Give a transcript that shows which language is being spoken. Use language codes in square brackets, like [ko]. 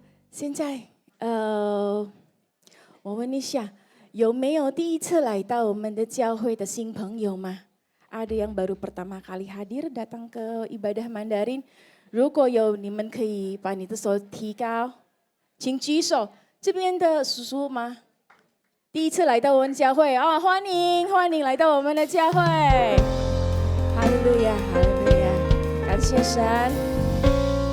[zh] 现在我问一下，有没有第一次来到我们的教会的新朋友吗？ [id] Ada yang baru pertama kali hadir datang ke ibadah Mandarin. [zh] 如果有，你们可以把你的手提高，请举手。这边的叔叔吗？第一次来到我们教会啊，欢迎来到我们的教会。哈利路亚，哈利路亚，感谢神。